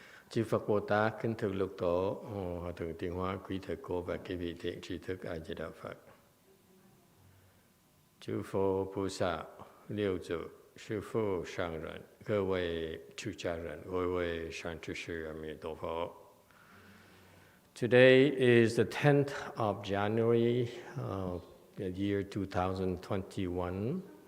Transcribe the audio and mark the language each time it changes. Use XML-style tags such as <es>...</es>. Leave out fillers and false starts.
<vi>Chư Phật Bồ Tát, kính thưa Lục Tổ, Hòa Thượng Tiến Hóa, quý thầy cô và quý vị thiện tri thức A Di Đà Phật. Chư Phật Bồ Tát,</vi> <zh>六祖师父上人，各位出家人，各位善知识，阿弥陀佛。</zh> <en>Today is the 10th of January, the year 2021.</en>